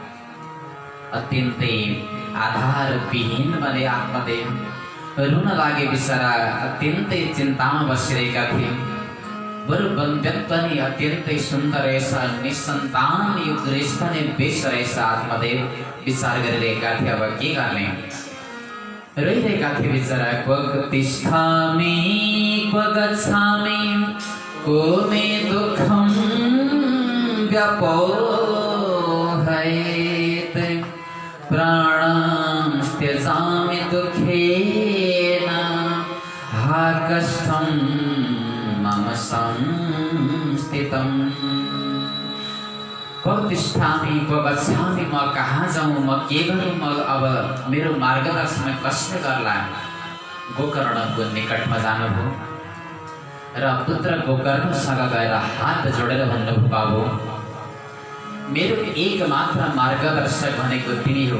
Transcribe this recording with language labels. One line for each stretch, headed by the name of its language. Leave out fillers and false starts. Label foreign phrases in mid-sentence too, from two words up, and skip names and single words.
Nepali: अत्यन्तै आधारविहीन बने आत्मदेव, रुन लागे बिचरा, अत्यन्तै चिन्तामा बसिरहेका थिए। बरु व्यक्ति पनि अत्यन्तै सुन्दर रहेछ, निसन्तान यो गृहस्थ नै बेस रहेछ। आत्मदेव विचार गरिरहेका थिए अब के गर्ने, रहिरहेका थिए बिचरा।
Sanskrit: क्व तिष्ठामि क्व गच्छामि को मे दुःखं व्यपोहयेत् प्राणं त्यजामि दुःखेन हा कष्टं मम संस्थितम्। क्व तिष्ठामि क्व गच्छामि,
Nepali: म कहाँ जाऊँ, म के गरौँ, म अब मेरो मार्गदर्शन कसले गर्ला। गोकर्णको निकटमा जानुभयो र पुत्र गोकर्णसँग गएर हात जोडेर भन्नुभयो, बाबु मेरो एकमात्र मार्गदर्शक भनेको तिमी हो।